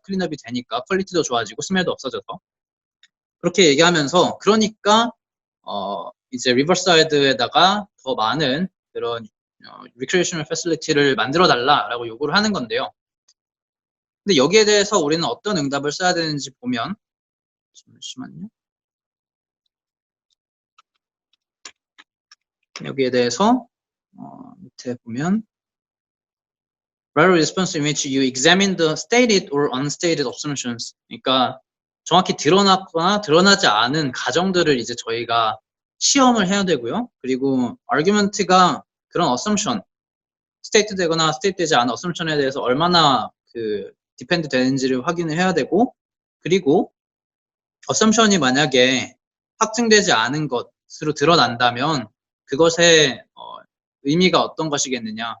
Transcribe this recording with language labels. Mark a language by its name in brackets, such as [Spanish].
[Korean] 클린업이 되니까 퀄리티도 좋아지고 스멜도 없어져서. 그렇게 얘기하면서 그러니까 이제 리버사이드에다가 더 많은 그런 리크레이셔널 패실리티를 만들어 달라라고 요구를 하는 건데요. 근데 여기에 대해서 우리는 어떤 응답을 써야 되는지 보면 잠시만요. 여기에 대해서 밑에 보면 [English] Write a response in which you examine the stated or unstated assumptions. [Korean] 그러니까 정확히 드러났거나 드러나지 않은 가정들을 이제 저희가 시험을 해야 되고요. 그리고 argument가 그런 assumption, state 되거나 state 되지 않은 assumption에 대해서 얼마나 그 depend 되는지를 확인을 해야 되고, 그리고 assumption이 만약에 확증되지 않은 것으로 드러난다면 그것의 의미가 어떤 것이겠느냐.